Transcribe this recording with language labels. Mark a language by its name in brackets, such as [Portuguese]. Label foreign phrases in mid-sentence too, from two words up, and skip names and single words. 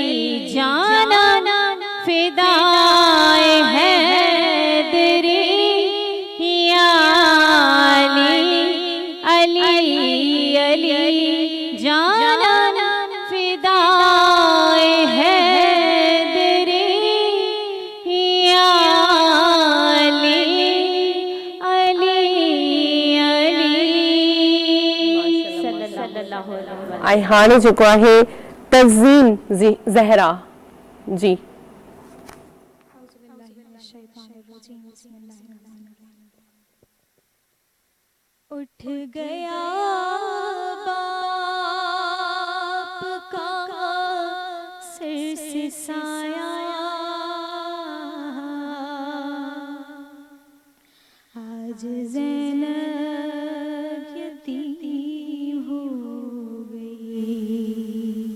[Urdu] جانا فدائے حیدری یا علی علی علی. جانا فدائے حیدری یا علی علی علی. [Arabic] صلى الله عليه وسلم. [Sindhi] ऐं हाणे जेको आहे तज़ीन ज़हरा जी। [Urdu] اٹھ گیا باپ کا سر سے سایہ، آج زینب یتیم ہو گئی.